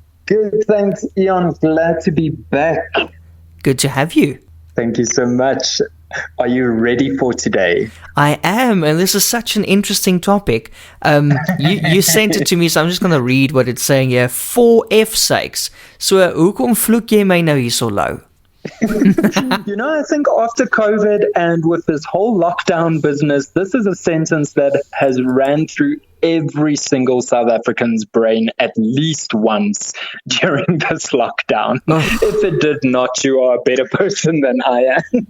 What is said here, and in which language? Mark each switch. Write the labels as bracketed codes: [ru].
[en] Good, thanks, Ian. Glad to be back. Good to have you. Thank you so much. Are you ready for today? I am, and this is such an interesting topic. You sent it to me, so I'm just going to read what it's saying here. For F's sakes. [af] So, hoekom vloek jy my nou hierso, Louw? [en] I think after COVID and with this whole lockdown business, this is a sentence that has ran through every single South African's brain at least once during this lockdown. Oh. If it did not, you are a better person than I am.